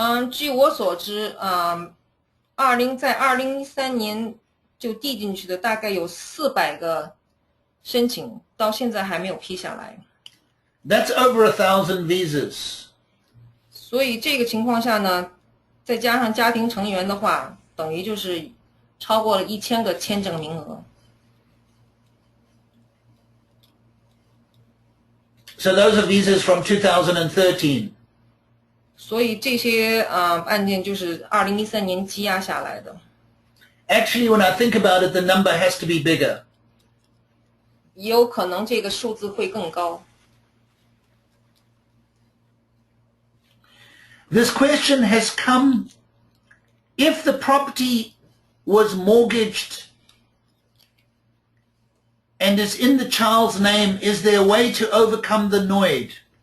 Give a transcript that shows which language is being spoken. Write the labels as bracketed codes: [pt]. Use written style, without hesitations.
[zh] 据我所知，在2013年就递进去的大概有400个申请，到现在还没有批下来。 [en] That's over 1,000 visas. [zh] 所以这个情况下呢，再加上家庭成员的话，等于就是超过了1000个签证名额。 [en] So those are visas from 2013. [zh] 所以这些案件就是2013年积压下来的。 [en] Actually, when I think about it, the number has to be bigger. [zh] 也有可能这个数字会更高。 [en] This question has come, if the property was mortgaged and is in the child's name, is there a way to overcome the NOID?